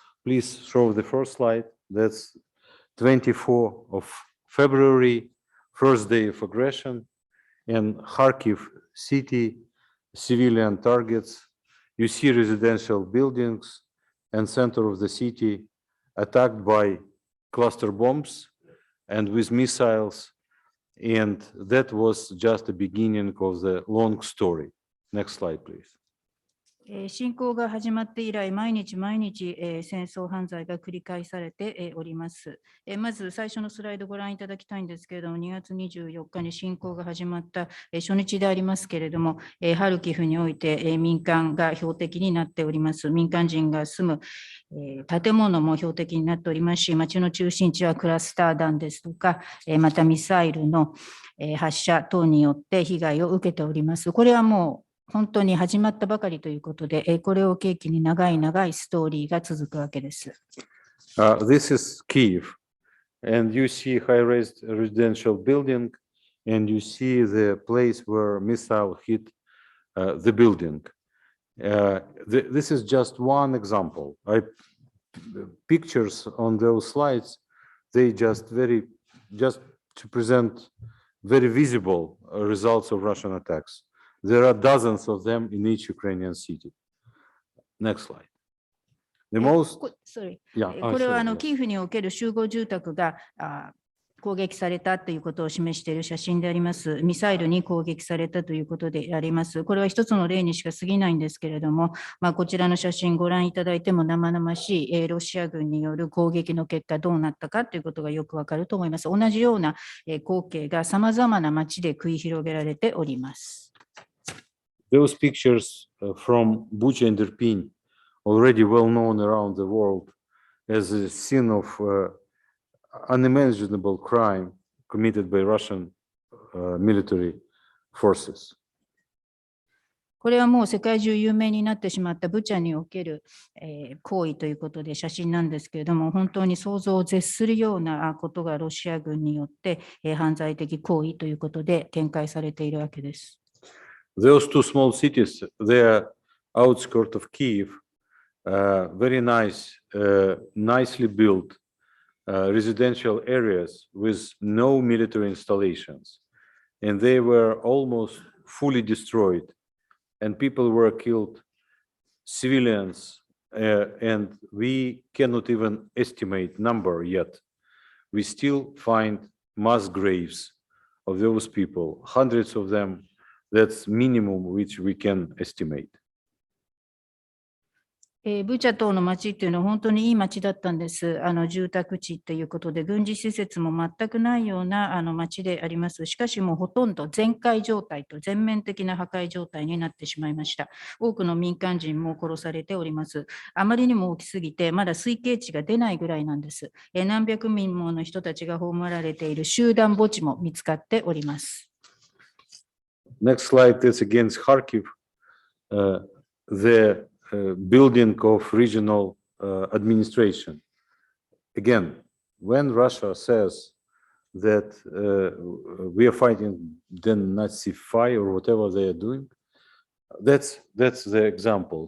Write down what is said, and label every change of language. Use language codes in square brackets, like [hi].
[en] Please show the first slide. That's 24 of February, first day of aggression, in Kharkiv city, civilian targets. You see residential buildings and center of the city attacked by cluster bombs and with missiles, and that was just the beginning of the long story. Next slide, please. [ja] 侵攻が始まって以来、毎日戦争犯罪が繰り返されております。まず最初のスライドご覧いただきたいんですけれども、2月24日に侵攻が始まった初日でありますけれども、ハルキフにおいて民間が標的になっております。民間人が住む建物も標的になっておりますし、街の中心地はクラスター弾ですとか、またミサイルの発射等によって被害を受けております。これはもう本当に始まったばかりということで、これを契機に長いストーリーが続くわけです。 [en] This is Kyiv, and you see high-rise residential building, and you see the place where missile hit the building. This is just one example. Pictures on those slides, they just to present very visible results of Russian attacks. There are dozens of them in each Ukrainian city. Next slide. The most, [ja] これはキーフにおける集合住宅が攻撃されたということを示している写真であります。ミサイルに攻撃されたということであります。これは一つの例にしか過ぎないんですけれども、こちらの写真ご覧いただいても生々しいロシア軍による攻撃の結果どうなったかということがよくわかると思います。同じような光景がさまざまな街で繰り広げられております。 [en] Those pictures from Bucha and Irpin, already well known around the world as a scene of unimaginable crime committed by Russian military forces. [ja] これはもう世界中有名になってしまったブチャにおける行為ということで写真なんですけれども、本当に想像を絶するようなことがロシア軍によって犯罪的行為ということで展開されているわけです。 [en] Those two small cities, they are outskirts of Kyiv, very nice, nicely built residential areas with no military installations. And they were almost fully destroyed. And people were killed, civilians, and we cannot even estimate number yet. We still find mass graves of those people, hundreds of them. That's minimum which we can estimate. [ja] ブチャ島の町っていうのは本当にいい町だったんです。住宅地ということで、軍事施設も全くないような町であります。しかしもうほとんど全壊状態と全面的な破壊状態になってしまいました。多くの民間人も殺されております。あまりにも大きすぎて、まだ推計値が出ないぐらいなんです。何百人もの人たちが葬られている集団墓地も見つかっております。 [en] Next slide is against Kharkiv, the building of regional administration. Again, when Russia says that we are fighting denazify or whatever they are doing, that's the example.